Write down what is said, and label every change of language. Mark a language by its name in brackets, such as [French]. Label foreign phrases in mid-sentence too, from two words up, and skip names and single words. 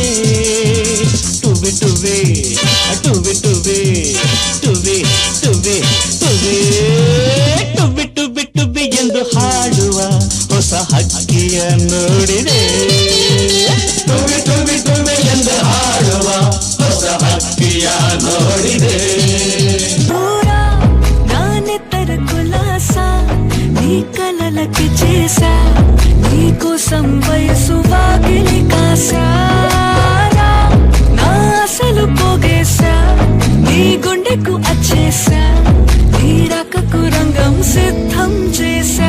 [Kannada] ಟುವಿ ಟುವಿ ಟುವಿ ಟುವಿ ಟುವಿ ಟುವಿ ಟುವಿ ಟುಬಿ ಟುಬಿ ಟುಬಿ ಎಂದು ಹಾಡುವ ಹೊಸ ಹಕ್ಕಿಯ ನೋಡಿದೆ. ಟುಬಿ ಟುಬಿ ಟುಬಿ ಎಂದು ಹಾಡುವ ಹೊಸ ಹಕ್ಕಿಯ ನೋಡಿದೆ. [Telugu] నానెత్తర కులాసా నీ కలలకి చేసా నీ కోసం వయసు వాకిలి కాసారా నా అసలు పోగేసా నీ గుండెకు అచ్చేసా నీరాకకు రంగం సిద్ధం చేశా.